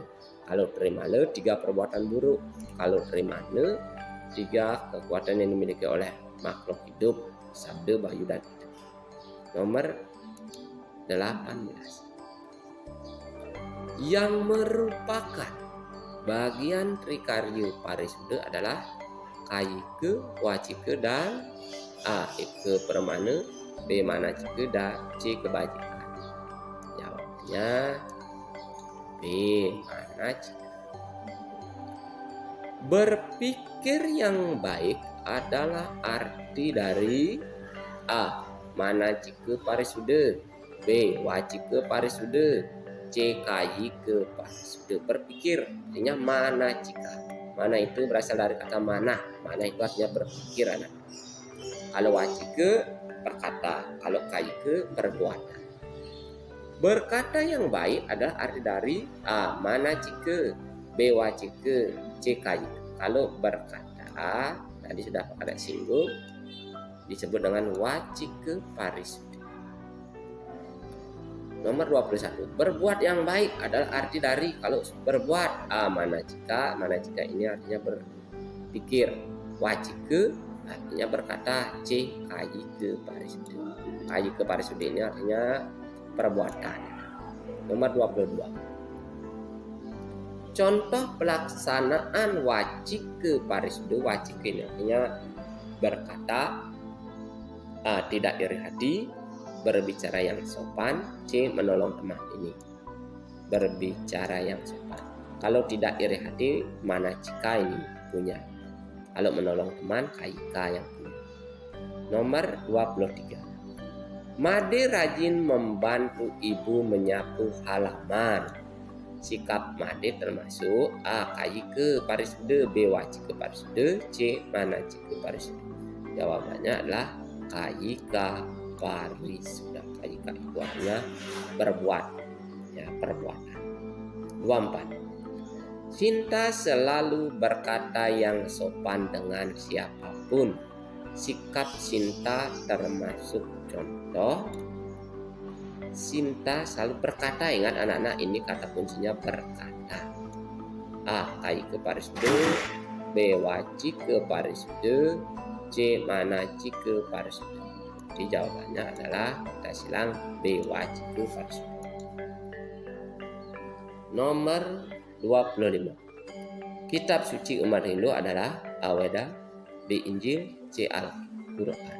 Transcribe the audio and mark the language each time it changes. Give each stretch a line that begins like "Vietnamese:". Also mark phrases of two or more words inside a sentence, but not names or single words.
Indonesian: Kalau trimana 3 perbuatan buruk, kalau trimana 3 kekuatan yang dimiliki oleh makhluk hidup, sabda, bayu, dan idap. Nomor 18. Yang merupakan bagian trikarya parisuda adalah kayika, wacika, dan A. Eka permana, B. Manacika, dan C. Kebajikan. Jawabnya B. Manacika. Berpikir yang baik adalah arti dari A. Manacika parisuda, B. Wacika parisuda, C. Kayika parisuda. Berpikir artinya manacika. Mana itu berasal dari kata mana. Mana itu artinya berpikir anak. Kalau wacika berkata, kalau kayika perbuatan. Berkata yang baik adalah arti dari A. Manacika, B. Wacika, C. Kayika. Kalau berkata tadi sudah ada singgung disebut dengan wacika parisuda. Nomor 21. Berbuat yang baik adalah arti dari kalau berbuat A. Manacika. Manacika ini artinya berpikir. Wacika artinya berkata. C. Kayika parisuda. Kayika parisuda ini artinya perbuatan. Nomor 22. Contoh pelaksanaan wacika parisuda. Wacika ini artinya berkata. A. Tidak iri hati, berbicara yang sopan. C. Menolong teman. Ini berbicara yang sopan. Kalau tidak iri hati, manacika ini punya. Kalau menolong teman, kayika yang punya. Nomor 23. Made rajin membantu ibu menyapu halaman. Sikap Made termasuk A. Kayika parisuda, B. Wacika parisuda, C. Manacika parisuda. Jawabannya adalah kayika parisuda. Kayika itu artinya berbuat, ya, perbuatan. 24. Sinta selalu berkata yang sopan dengan siapapun. Sikap Sinta termasuk contoh. Sinta selalu berkata, ingat anak-anak, ini kata kuncinya berkata. A. Kayika parisuda, B. Wacika parisuda, C. Mana jika parsuda? Jadi jawabannya adalah kita silang B. Wajib parsuda. Nomor 25. Kitab suci umat Hindu adalah A. Weda, B. Injil, C. Al-Quran.